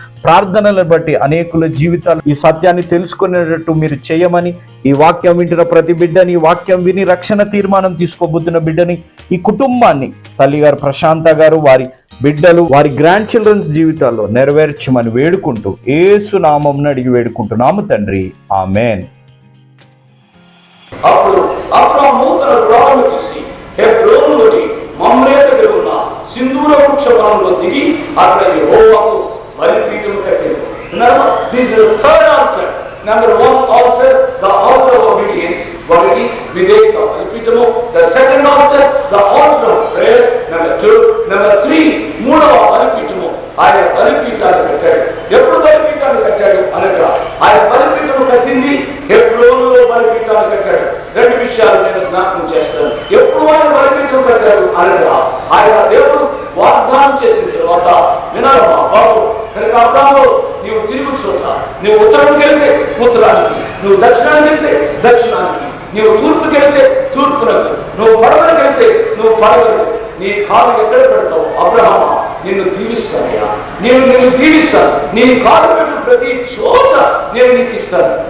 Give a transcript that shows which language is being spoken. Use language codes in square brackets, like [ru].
[te] ప్రార్థనలను బట్టి అనేకుల జీవితాలు ఈ సత్యాన్ని తెలుసుకునేటట్టు మీరు చేయమని, ఈ వాక్యం వింటున్న ప్రతి బిడ్డని, ఈ వాక్యం విని రక్షణ తీర్మానం తీసుకోబోతున్న బిడ్డని, ఈ కుటుంబాన్ని తల్లిగారు ప్రశాంత గారు, వారి బిడ్డలు, వారి గ్రాండ్ చిల్డ్రన్స్ జీవితాల్లో నెరవేర్చమని వేడుకుంటూ యేసు నామమున అడిగి వేడుకుంటున్నాము తండ్రి, ఆమెన్. అప్పుడు అబ్రాహాము తన త్రోవను తీసి హెబ్రోనులోని మమ్రే దగ్గర ఉన్న సింధూర వృక్ష వనంలో దిగి అక్కడ యెహోవాకు బలిపీఠం కట్టాడు. [en] This is the third altar. Number 1 altar, the altar of obedience, [te] ఒకటి విధేయత బలిపీఠము. [en] The second altar, the altar of prayer. Number 2. [te] Number 3, మూడవ బలిపీఠము. ఆయన బలిపీఠాన్ని కట్టాడు. ఎప్పుడు బలిపీఠాన్ని కట్టాడు అనగా ఆయన బలిపీఠము కట్టింది హెబ్రోనులో బలిపీఠాన్ని కట్టాడు. 2 విషయాలు నేను జ్ఞాపకం చేస్తాను. ఎప్పుడు ఆయన బలిపీఠం కట్టాడు అనగా ఆయన దేవుడు వాగ్దానం చేసిన తర్వాత వినాలమ్మా బాబు, కనుక అబ్రాహాము నీవు తిరుగు చోట, నువ్వు ఉత్తరానికి వెళ్తే ఉత్తరానికి, నువ్వు దక్షిణానికి వెళ్తే దక్షిణానికి, నువ్వు తూర్పుకి వెళ్తే తూర్పునకు, నువ్వు పడవలకు వెళ్తే నువ్వు పడవలకు, నీ కాలు ఎక్కడ పెడతావు అబ్రహామా నిన్ను దీవిస్తానయ్యా, నిన్ను దీవిస్తాను, నీ కాలు పెట్టు ప్రతి చోట నేను నీకు ఇస్తాను.